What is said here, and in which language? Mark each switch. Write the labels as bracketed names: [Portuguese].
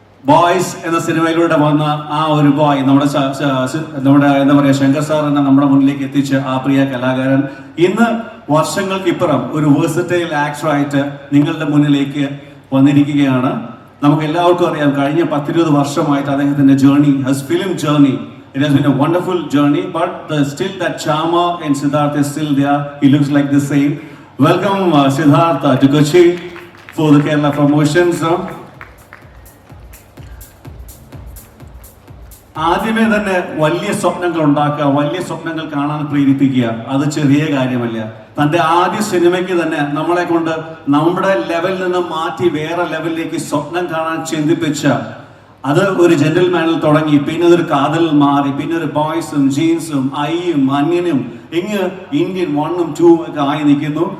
[Malayalam] Boys എന്ന സിനിമയിലൂടെ വന്ന ആ ഒരു ബോയ് നമ്മുടെ എന്താ പറയുക ശങ്കർ സാർ എന്ന നമ്മുടെ മുന്നിലേക്ക് എത്തിച്ച ആ പ്രിയ കലാകാരൻ ഇന്ന് വർഷങ്ങൾക്ക് ഇപ്പുറം ഒരു വേഴ്സറ്റൈൽ ആക്ടറായിട്ട് നിങ്ങളുടെ മുന്നിലേക്ക് വന്നിരിക്കുകയാണ്. നമുക്ക് എല്ലാവർക്കും അറിയാം കഴിഞ്ഞ 10-20 വർഷമായിട്ട് അദ്ദേഹത്തിന്റെ [English] Journey film journey it has been a wonderful journey, but still that charmer in Siddharth is still there. He looks like the same. Welcome Siddharth to Kochi for the Kerala promotions. [Malayalam] ആദ്യമേ തന്നെ വലിയ സ്വപ്നങ്ങൾ ഉണ്ടാക്കുക, വലിയ സ്വപ്നങ്ങൾ കാണാൻ പ്രേരിപ്പിക്കുക, അത് ചെറിയ കാര്യമല്ല. തന്റെ ആദ്യ സിനിമയ്ക്ക് തന്നെ നമ്മളെ കൊണ്ട് നമ്മുടെ ലെവലിൽ നിന്ന് മാറ്റി വേറെ ലെവലിലേക്ക് സ്വപ്നം കാണാൻ ചിന്തിപ്പിച്ച അത് ഒരു ജെന്റിൽമാനിൽ തുടങ്ങി, പിന്നെ ഒരു കാതലിൽ മാറി, പിന്നെ ഒരു ബോയ്സും ജീൻസും ഐയും അന്യനും ഇങ്ങ് ഇന്ത്യൻ 1ഉം 2ഉം ഒക്കെ ആയി നിൽക്കുന്നു.